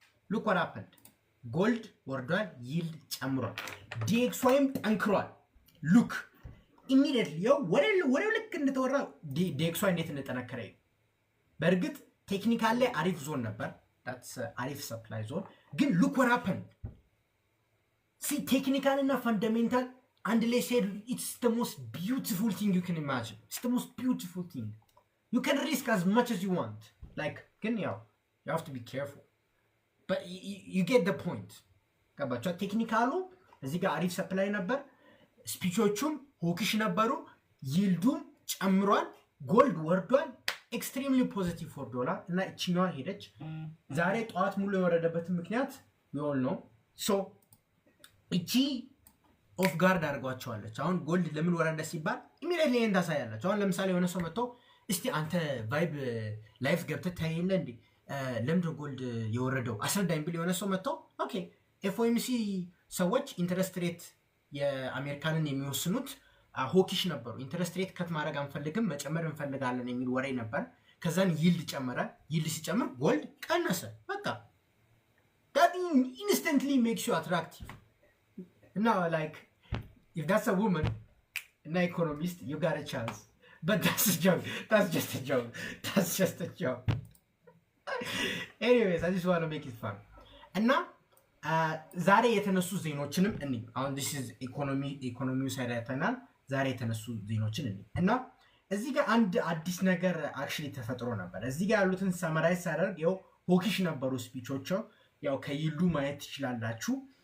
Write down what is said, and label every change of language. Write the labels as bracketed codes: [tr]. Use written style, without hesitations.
[am] ሉክ [en] what happened [am] ጎልድ ወርዷል፣ ይልድ ጨምሯል፣ ዲኤክስዋይም ጠንክሯል። ሉክ ኢሚዲየትሊ ወሬው ልክ እንደተወራ ዲኤክስዋይ እንዴት እንደጠነከረ በእርግጥ ቴክኒካል ላይ አሪፍ ዞን ነበር፣ [en] that's [am] አሪፍ ሰፕላይ ዞን። ግን ሉክ [en] what happened [am] ቴክኒካል እና ፈንዳሜንታል [en] and they said it's the most beautiful thing you can imagine. It's the most beautiful thing. You can risk as much as you want. Like, you have to be careful. But you get the point. [am] Kabacha technicalu, እዚህ ጋር አሪፍ ሰፕላይ ነበር፣ ስፒቾቹም ሆኪሽ ነበሩ፣ ይልዱም ጨምሯል፣ ጎልድ ወርዷል፣ ኤክስትሪምሊ ፖዚቲቭ ፎር ዶላር እና እቺኛዋ ሄደች። ዛሬ ጠዋት ሙሉ የወረደበት ምክንያት ይሆን ነው። ሶ እቺ ኦፍ ጋርድ አድርጓቸዋለች። አሁን ጎልድ ለምን ወረደ ሲባል ኢሚዲየትሊ እንዳሳያላችሁ። አሁን ለምሳሌ የሆነ ሰው መጥቶ እስቲ አንተ ቫይብ ላይፍ ገብተህ ታይለ እንዴ ለምንድን ጎልድ የወረደው አስረዳኝ ብል የሆነ ሰው መጥቶ ኦኬ ኤፍኦኤምሲ ሰዎች ኢንተረስት ሬት የአሜሪካንን የሚወስኑት ሆኪሽ ነበሩ። ኢንተረስት ሬት ከት ማድረግ አንፈልግም መጨመር እንፈልጋለን የሚል ወሬ ነበር። ከዛን ይልድ ጨመረ። ይልድ ሲጨምር ጎልድ ቀነሰ። በቃ [en] that instantly makes you attractive. Now, like, if that's a woman, an economist, you got a chance. But that's a joke. That's just a joke. That's just a joke. Anyways, I just want to make it fun. And now, [am] ዛሬ የተነሱ ዜናዎችንም እንይ። አሁን [en] this is [am] ኢኮኖሚው ሳይድ አይተናል። ዛሬ የተነሱ ዜናዎችን እንይ እና እዚህ ጋር አንድ አዲስ ነገር አክቹሊ ተፈጥሮ ነበር። እዚህ ጋር ያሉትን ሰመራይዝ ሳደርግ ያው ሆኪሽ ነበሩ ስፒቾቹ፣ ያው ከይሉ ማየት ትችላላችሁ።